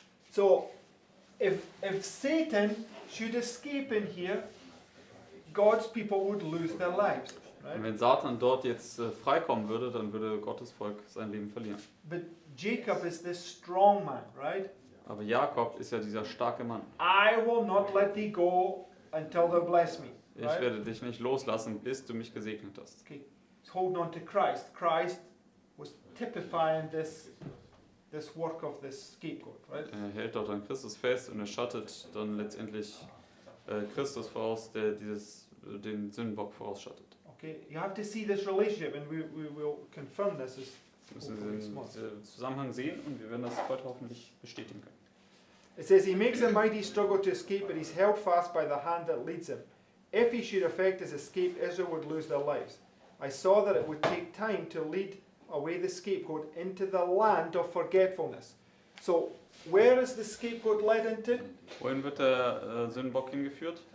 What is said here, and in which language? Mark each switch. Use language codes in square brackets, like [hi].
[en] So if Satan should escape in here, God's people would lose their lives. [de] Und [en] Right? [de] wenn Satan dort jetzt freikommen würde, dann würde Gottes Volk sein Leben verlieren. [en] But Jacob is this strong man, right? [de] Aber Jakob ist ja dieser starke Mann. [en] I will not let thee go until thou bless me. [de] Ich [en] Right? [de] werde dich nicht loslassen, bis du mich gesegnet hast. [en] Okay. He's holding on to Christ. Christ was typifying this work of this scapegoat, right? [de] Er hält dort an Christus fest und er schattet dann letztendlich Christus voraus, der den Sündenbock vorausschattet. [en] Okay, you have to see this relationship, and we will confirm this as [de] Müssen Sie diesen Zusammenhang sehen und wir werden das heute hoffentlich bestätigen können. [en] It says, he makes a mighty struggle to escape, but he's held fast by the hand that leads him. If he should effect his escape, Israel would lose their lives. I saw that it would take time to lead away the scapegoat into the land of forgetfulness. So, where is the scapegoat led into? [de] Wohin wird der Sündenbock hingeführt?